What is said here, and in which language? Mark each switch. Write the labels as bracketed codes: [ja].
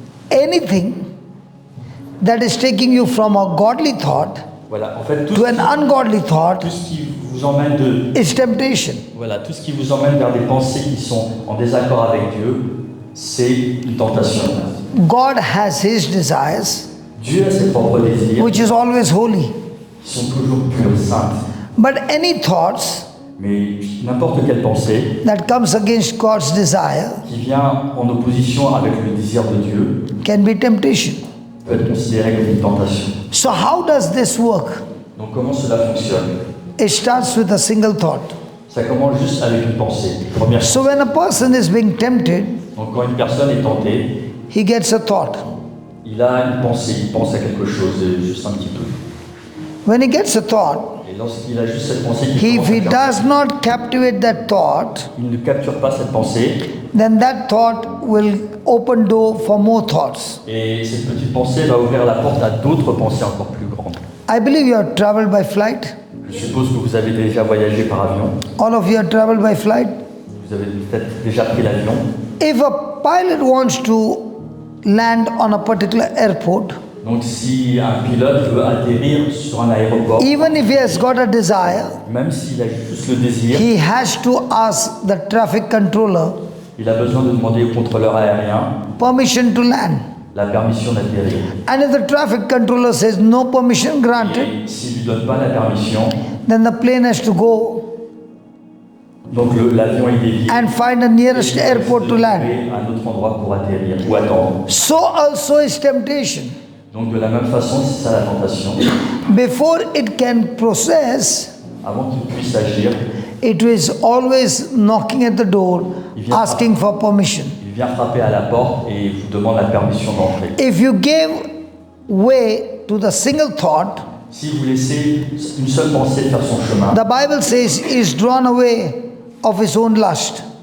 [en] Anything that is taking you from a godly thought [fr] Voilà, en fait, [en] to an ungodly thought [fr] tout ce qui vous emmène [en] is temptation. [fr] voilà, tout ce qui vous emmène vers des pensées qui sont en désaccord avec Dieu, c'est une tentation. [en] God has His desires, [fr] Dieu a ses propres désirs, [en] which is always holy. [fr] qui sont toujours pures, saintes. [en] But any thoughts [fr] Mais n'importe quelle pensée [en] that comes against God's desire [fr] qui vient en opposition avec le désir de Dieu [en] can be temptation. [fr] peut être considéré comme une tentation. [en] So how does this work? [fr] Donc comment cela fonctionne? [en] It starts with a single thought. [fr] Ça commence juste avec une pensée. Première [en] So when a person is being tempted, [fr] Donc quand une personne est tentée, [en] he gets a thought. [fr] il a une pensée, il pense à quelque chose, juste un petit peu. [en] When he gets a thought, [fr] Et lorsqu'il a juste cette pensée, qu'il [en] if he [fr] commence à [en] does not captivate that thought, [fr] il ne capture pas cette pensée, [en] then that thought will open door for more thoughts. [fr] et cette petite pensée va ouvrir la porte à d'autres pensées encore plus grandes. [en] I believe you have traveled by flight. [fr] Je suppose que vous avez déjà voyagé par avion, [en] All of you have traveled by flight. [fr] vous avez peut-être déjà pris l'avion. [en] If a pilot wants to land on a particular airport, [fr] Donc si un pilote veut atterrir sur un aéroport, [en] even if he has got a desire, [fr] même s'il a juste le désir, [en] he has to ask the traffic controller [fr] il a besoin de demander au contrôleur aérien [en] permission to land. [fr] la permission d'atterrir. [en] And if the traffic controller says no permission granted, [fr] Et s'il ne lui donne pas la permission, [en] then the plane has to go [fr] donc l'avion est dévié. [en] and find the nearest airport to land. [fr] Un autre endroit pour atterrir ou attendre. [en] So also is temptation. [fr] Donc de la même façon, c'est ça la tentation. [en] Before it can process, [fr] Avant qu'il puisse agir, [en] it is always knocking at the door, asking for permission. [fr] il vient frapper à la porte et vous demande la permission d'entrer. [en] If you give way to the single thought, [fr] Si vous laissez une seule pensée faire son chemin, [en] the Bible says he is drawn away of his own lust.